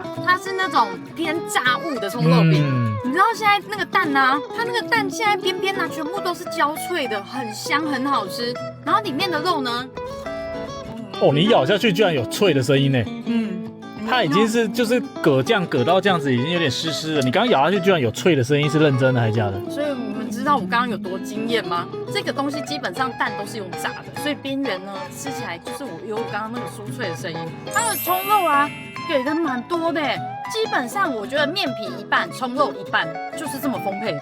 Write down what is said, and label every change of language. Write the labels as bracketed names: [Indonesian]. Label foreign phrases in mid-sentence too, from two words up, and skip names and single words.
[Chinese] 它是那種偏炸物的蔥肉餅。你知道現在那個蛋啊，它那個蛋現在邊邊啊全部都是焦脆的，很香很好吃。然後裡面的肉呢，哦，你咬下去居然有脆的聲音呢。它已經是就是葛醬葛到這樣子，已經有點濕濕了。你剛剛咬下去居然有脆的聲音，是認真的還是假的？所以我們知道道我剛剛有多驚豔嗎？這個東西基本上蛋都是用炸的，所以邊緣呢吃起來就是我有剛剛那個酥脆的聲音。它的蔥肉啊給的蠻多的，基本上我覺得麵皮一半，蔥肉一半，就是這麼豐沛。